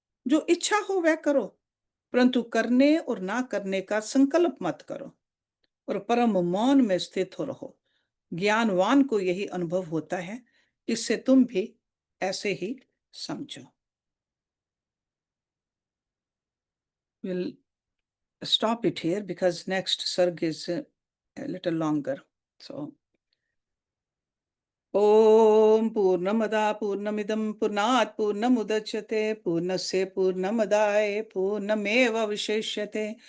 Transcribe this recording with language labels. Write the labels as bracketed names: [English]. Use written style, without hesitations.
[Hindi] जो इच्छा हो वह करो, परंतु करने और ना करने का संकल्प मत करो, और परम मौन में स्थित हो रहो। ज्ञानवान को यही अनुभव होता है, इससे तुम भी ऐसे ही समझो। [English] We'll stop it here because next sarg is a little longer. [Sanskrit] So, ॐ पूर्णमदा पूर्णमिदं पूर्णात् पूर्णमुदच्यते पूर्णस्य पूर्णमदाय पूर्णमेवावशिष्यते।